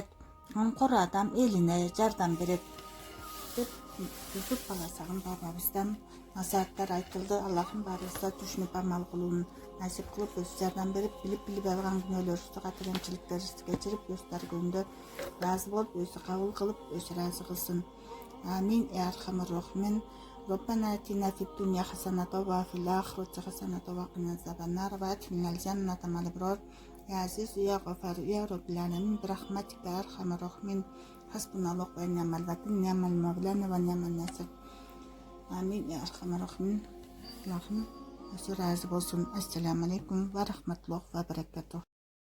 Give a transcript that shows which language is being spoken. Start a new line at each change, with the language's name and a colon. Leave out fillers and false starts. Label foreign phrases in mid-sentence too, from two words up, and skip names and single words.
Kyrgyz: Камкор адам элине жардам берет. Деп Юсуп баласагын бабабыздан насааттар айтылды. Аллахым баарыбызга түшүнүп амал кылууну насип кылып, өз жардам берип, билип алган күнөөлөрүбүздү, катыгенчиликтерибизди кечирип, өз даргөүндө ыраазы болуп, өзү кабыл кылып, өзү ыраазы кылсын.
Arabic: آمين. يا أرحم الراحمين. ربنا آتنا في الدنيا حسنة وفي الآخرة حسنة وقنا عذاب النار وأدخلنا الجنة مع الأبرار يا عزيز يا غفار يا رب العالمين برحمتك يا أرحم الراحمين حسبنا الله ونعم الوكيل نعم المولى ونعم الناصر آمين يا أرحم الراحمين.
Turkish: Allah'ım razı olsun.
Arabic: السلام عليكم ورحمة الله وبركاته.